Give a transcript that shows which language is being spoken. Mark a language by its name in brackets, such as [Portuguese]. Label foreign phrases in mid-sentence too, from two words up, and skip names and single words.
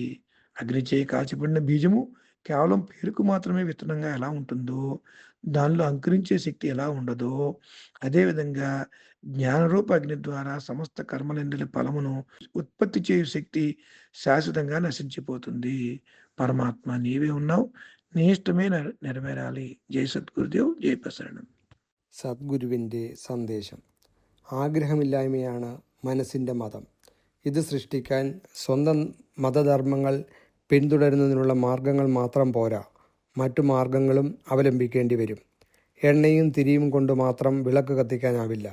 [Telugu] అగ్నిచే కాల్చబడిన బీజము కేవలం పేరుకు మాత్రమే విత్తనంగా ఎలా ఉంటుందో, దానిలో అంకురించే శక్తి ఎలా ఉండదో, అదేవిధంగా జ్ఞానరూప అగ్ని ద్వారా సమస్త కర్మలందరి ఫలమును ఉత్పత్తి చేయు శక్తి శాశ్వతంగా నశించిపోతుంది. పరమాత్మ నీవే ఉన్నావు, నీ ఇష్టమే నెరవేరాలి. జై సద్గురుదేవ్, జై ప్రసరణం. [Malayalam] സദ്ഗുരുവിൻ്റെ സന്ദേശം. ആഗ്രഹമില്ലായ്മയാണ് മനസ്സിൻ്റെ മതം. ഇത് സൃഷ്ടിക്കാൻ സ്വന്തം മതധർമ്മങ്ങൾ പിന്തുടരുന്നതിനുള്ള മാർഗങ്ങൾ മാത്രം പോരാ, മറ്റു മാർഗങ്ങളും അവലംബിക്കേണ്ടി വരും. എണ്ണയും തിരിയും കൊണ്ട് മാത്രം വിളക്ക് കത്തിക്കാനാവില്ല.